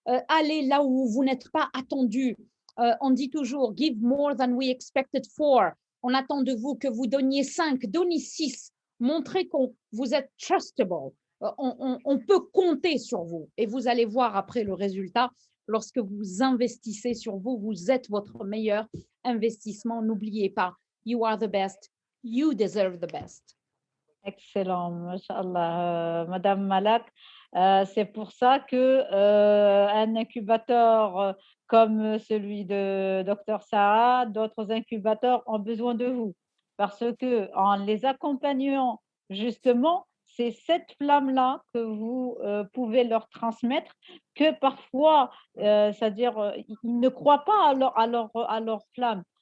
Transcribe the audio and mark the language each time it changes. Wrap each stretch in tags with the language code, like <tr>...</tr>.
<fr>Allez là où vous n'êtes pas attendu. On dit toujours «</fr> <en>give more than we expected for ».</en> <fr>On attend de vous que vous donniez 5, donnez 6. Montrez que vous êtes trustable. On peut compter sur vous et vous allez voir après le résultat. Lorsque vous investissez sur vous, vous êtes votre meilleur investissement. N'oubliez pas,</fr> <en>you are the best, you deserve the best.</en> <fr>Excellent, Masha'Allah, Madame Malak. C'est pour ça que un incubateur comme celui de Dr Saad, d'autres incubateurs ont besoin de vous parce que en les accompagnant justement, c'est cette flamme-là que vous pouvez leur transmettre que parfois, c'est-à-dire ils ne croient pas à leur flamme.</fr>